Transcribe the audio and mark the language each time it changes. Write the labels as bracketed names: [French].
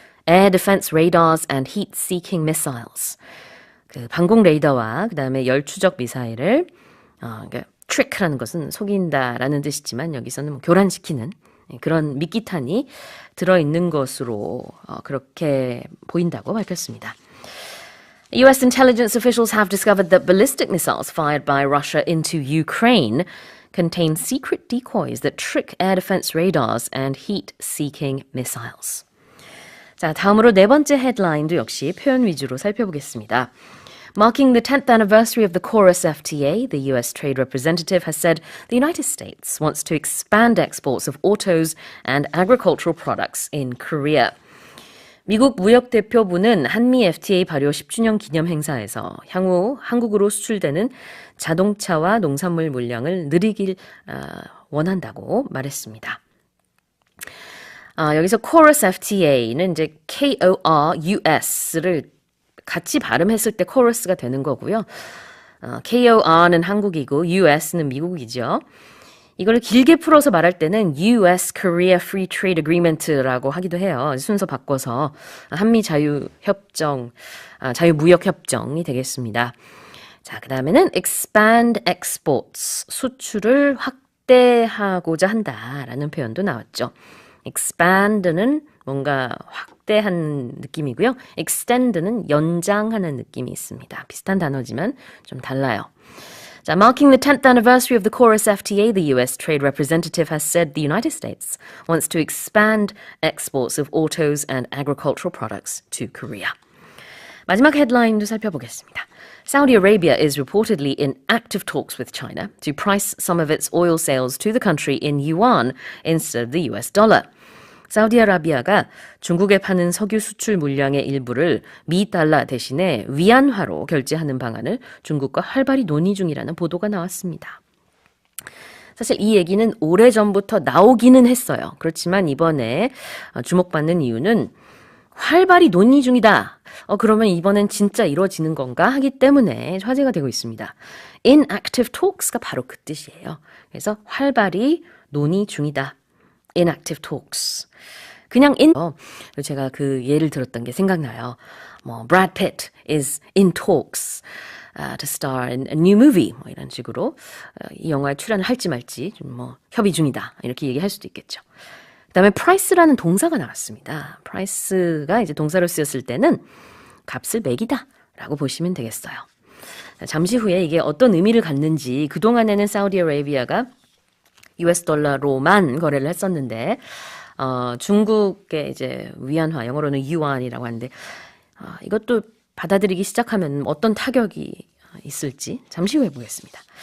[English] Air defense radars and heat-seeking missiles. [Korean] 그 방공 레이더와 그 다음에 열추적 미사일을 그러니까 trick라는 것은 속인다라는 뜻이지만 여기서는 뭐 교란시키는 그런 미끼탄이 들어있는 것으로 그렇게 보인다고 밝혔습니다. [English] US intelligence officials have discovered that ballistic missiles fired by Russia into Ukraine contain secret decoys that trick air defense radars and heat-seeking missiles. [Korean] 자, 다음으로 네 번째 헤드라인도 역시 표현 위주로 살펴보겠습니다. [English] Marking the 10th anniversary of the KORUS FTA, the US Trade Representative has said the United States wants to expand exports of autos and agricultural products in Korea. [Korean] 미국 무역대표부는 한미 FTA 발효 10주년 기념 행사에서 향후 한국으로 수출되는 자동차와 농산물 물량을 늘리길 원한다고 말했습니다. 여기서 KORUS FTA는 이제 KORUS를 같이 발음했을 때 코러스가 되는 거고요. KOR는 한국이고 US는 미국이죠. 이걸 길게 풀어서 말할 때는 [English] US Korea Free Trade Agreement [Korean] 라고 하기도 해요. 순서 바꿔서 한미 자유협정, 자유무역협정이 되겠습니다. 자, 그 다음에는 [English] expand exports, [Korean] 수출을 확대하고자 한다라는 표현도 나왔죠. expand는 뭔가 확대한 느낌이고요. extend는 연장하는 느낌이 있습니다. 비슷한 단어지만 좀 달라요. [English] 자, marking the 10th anniversary of the KORUS FTA, the US Trade Representative has said the United States wants to expand exports of autos and agricultural products to Korea. [Korean] 마지막 헤드라인도 살펴보겠습니다. [English] Saudi Arabia is reportedly in active talks with China to price some of its oil sales to the country in yuan instead of the US dollar. [Korean] 사우디아라비아가 중국에 파는 석유 수출 물량의 일부를 미 달러 대신에 위안화로 결제하는 방안을 중국과 활발히 논의 중이라는 보도가 나왔습니다. 사실 이 얘기는 오래전부터 나오기는 했어요. 그렇지만 이번에 주목받는 이유는 활발히 논의 중이다. 그러면 이번엔 진짜 이루어지는 건가 하기 때문에 화제가 되고 있습니다. [English] In active talks [Korean] 가 바로 그 뜻이에요. 그래서 활발히 논의 중이다. [English] Inactive talks. [Korean] 그냥 제가 그 예를 들었던 게 생각나요. [English] Brad Pitt is in talks to star in a new movie. [Korean] 이런 식으로 이 영화에 출연을 할지 말지 좀 협의 중이다. 이렇게 얘기할 수도 있겠죠. 그다음에 price라는 동사가 나왔습니다. price가 이제 동사로 쓰였을 때는 값을 매기다라고 보시면 되겠어요. 잠시 후에 이게 어떤 의미를 갖는지 그동안에는 사우디아라비아가 US 달러로만 거래를 했었는데 중국의 이제 위안화, 영어로는 유안이라고 하는데 이것도 받아들이기 시작하면 어떤 타격이 있을지 잠시 후에 보겠습니다.